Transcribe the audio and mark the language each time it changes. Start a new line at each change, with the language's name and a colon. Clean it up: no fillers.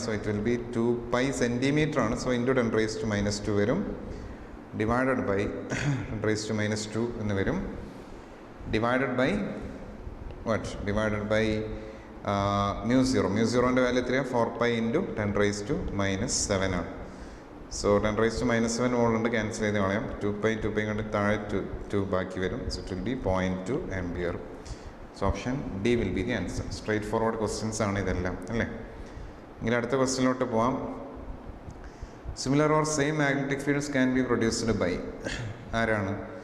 English: So it will be 2 pi centimetre ആണ്. So into 10 raised to minus 2 വരും. Divided by 10 raised to minus 2
Malayalam: എന്ന് വരും.
English: Divided by what? Divided by mu0. mu0ൻ്റെ value
Malayalam: എത്രയാണ്?
English: 4 pi into 10 raised to minus 7 ആണ്. So 10 raised to minus 7 വോളുണ്ട്.
Malayalam: Cancel ചെയ്ത് കളയാം. 2 pi കണ്ട് താഴെ 2 ബാക്കി വരും.
English: So it will be 0.2 ampere. So option D will be the answer. Straightforward questions
Malayalam: ആണ് ഇതെല്ലാം അല്ലേ? ഇങ്ങനെ അടുത്ത ക്വസ്റ്റ്യനിലോട്ട് പോവാം.
English: similar or same magnetic fields can be produced by
Malayalam: ആരാണ്?